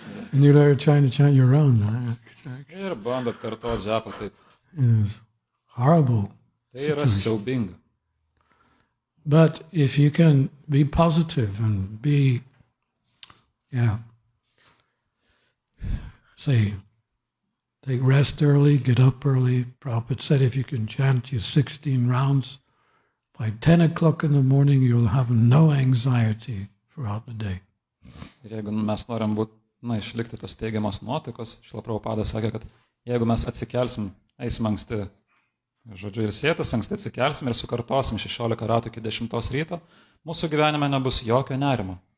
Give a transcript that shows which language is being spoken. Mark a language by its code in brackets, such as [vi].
[en] And you're trying to chant your own. [lt] Ir bandot kartuoti džapą taip. [en] It's horrible. [lt] Tai yra siaubinga. [en] But if you can be positive and be, say, take rest early, get up early. Prabhupada said if you can chant your 16 rounds, by 10 o'clock in the morning you'll have no anxiety throughout the day. [lt] Ir jeigu mes norim išlikti tos teigiamos nuotaikos, Šrila Prabhupada sakė, kad jeigu mes atsikelsim, eisim anksti, žodžiu, ir sėtas, anksti atsikelsim ir sukartosim 16 ratų iki 10 ryto, mūsų gyvenime nebus jokio nerimo.